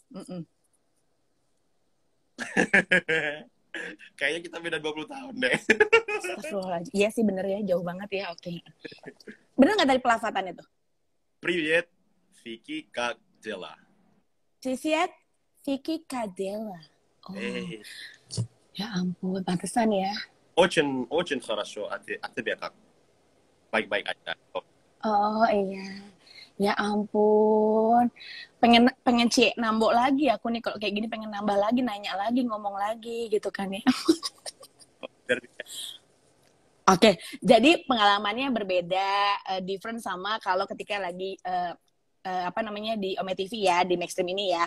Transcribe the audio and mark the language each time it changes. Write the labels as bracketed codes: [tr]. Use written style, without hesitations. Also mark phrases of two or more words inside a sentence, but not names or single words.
[id] Kayaknya kita beda 20 tahun deh. Astagfirullahaladzim. Iya sih bener ya, jauh banget ya. Oke. Bener gak dari pelafatannya tuh? [ru] Привет, Vicky Kadela. Привет, Vicky Kadela. Oh. [id] Ya ampun, pantesan ya. [ru] Очень хорошо, а тебе как? [id] Baik-baik aja. Oh iya. Ya ampun. Pengen nambok lagi aku nih kalau kayak gini, pengen nambah lagi, nanya lagi, ngomong lagi gitu kan ya. Oke, jadi pengalamannya berbeda, different sama kalau ketika lagi di Ome TV ya, di Maxstream ini ya.